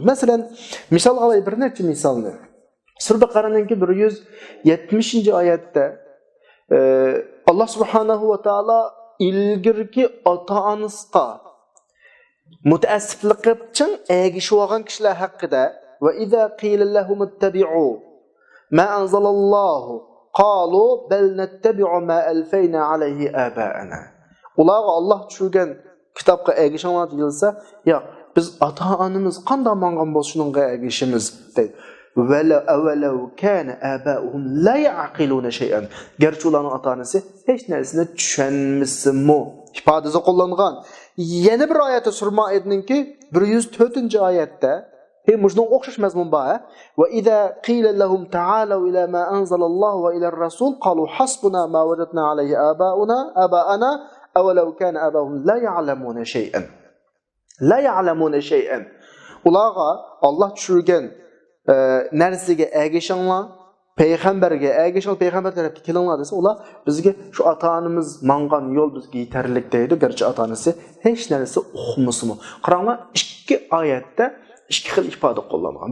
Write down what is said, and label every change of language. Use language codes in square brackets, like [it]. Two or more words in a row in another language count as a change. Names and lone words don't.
[uz] Masalan, misol olay bir necha misolni. Sura Baqaraning 170-oyatda Allah subhanahu va taolo ilgirki ota-onasiga mutaassiflik qilib chin egishib olgan kishilar haqida [ar] وإذا قيل لهم اتبعوا ما أنزل الله قالوا بل نتبع ما ألفينا عليه آباءنا. [uz] Ularga Alloh tushirgan kitobga egishinglar deyilsa, yo'q, biz ota-onamiz qanday mangan bo'lsa shunga egishimiz deydi. [ar] ولو كان آباؤهم لا يعقلون شيئا. [uz] Gerçi ularning ota-onasi hech narsani tushunmasmi? ifodasi qo'llangan. Yana bir oyatda Surma aytdinki 104-oyatda mujning o'xshash mazmun bor. [ar] وإذا قيل لهم تعالوا إلى ما أنزل الله وإلى الرسول قالوا حسبنا ما وجدنا عليه آباءنا أولو كان آباؤهم لا يعلمون شيئا. لا يعلمون شيئا. [uz] Ularga Alloh tushirgan narsaga ergashinglar, payg'ambarga ergashinglar, payg'ambar tarafga kelinglar desa, ular bizga shu ota-onamiz mangan yo'l bizga yetarlik deydi. Garchi ota-onasi hech narsa o'qimasmi. Qaranglar, ikki oyatda ikki xil ifoda qo'llangan.